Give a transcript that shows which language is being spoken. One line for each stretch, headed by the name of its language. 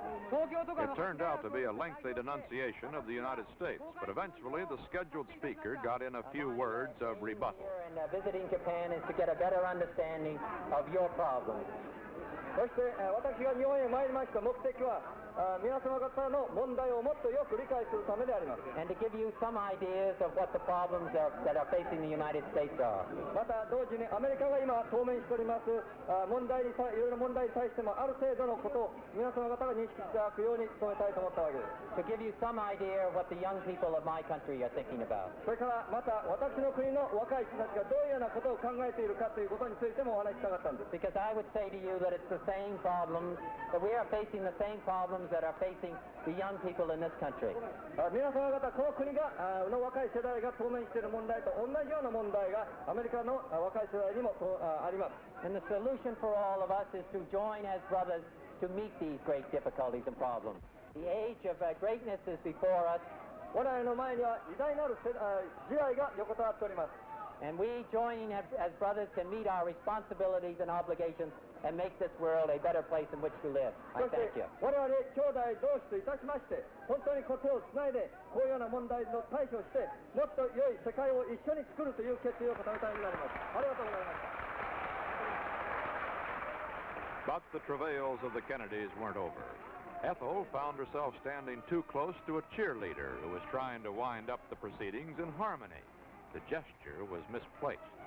English: It turned out to be a lengthy denunciation of the United States, but eventually the scheduled speaker got in a few words of rebuttal. And visiting Japan is to get a better understanding of your problems.
Japanese: そして私が日本へ参りました目的は皆様方の問題をもっとよく理解するためであります。
English: And to give you some ideas of what the problems that are facing the United States are.
Japanese: また同時にアメリカが今当面しております問題にいろいろ問題に対してもある程度のことを皆様方が認識していただくように努めたいと思ったわけです。
English: To give you some idea of what the young people of my country are thinking about.
Japanese: それからまた私の国の若い人たちがどういうようなことを考えているかということについてもお話ししたかったんです。
English: Because I would say to you that it's the same problems, that we are facing the same problems that are facing the young people in this country.
Japanese: 皆様方この国がの若い世代が当面している問題と同じような問題がアメリカの若い世代にもあります。
English: And the solution for all of us is to join as brothers to meet these great difficulties and problems. The age of greatness is before us.
Japanese: 我々の前には偉大なる時代が横たわっております。
English: And we joining as brothers can meet our responsibilities and obligations and make this world a better place in which to live. I
Japanese: そして
English: thank you.
Japanese: 我々兄弟同士といたしまして本当に手をつないでこういうような問題の対処をしてもっと良い世界を一緒に作るという決意を固めたいになります。ありがとうございました。
English: But the travails of the Kennedys weren't over. Ethel found herself standing too close to a cheerleader who was trying to wind up the proceedings in harmony. The gesture was misplaced.